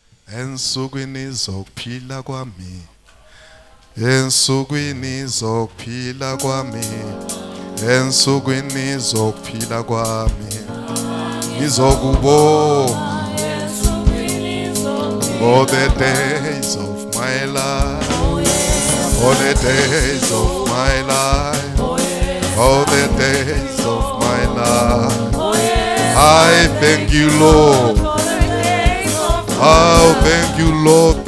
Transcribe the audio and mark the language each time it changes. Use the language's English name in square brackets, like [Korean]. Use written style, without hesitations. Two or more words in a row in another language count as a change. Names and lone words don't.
[Zulu] ensukwini zokuphila kwami, ensukwini zokuphila kwami, ensukwini zokuphila kwami, ngizokubonga [English] all the days of my life, all the days of my life, all the days of my life. I thank you, Lord. Oh, thank you, Lord.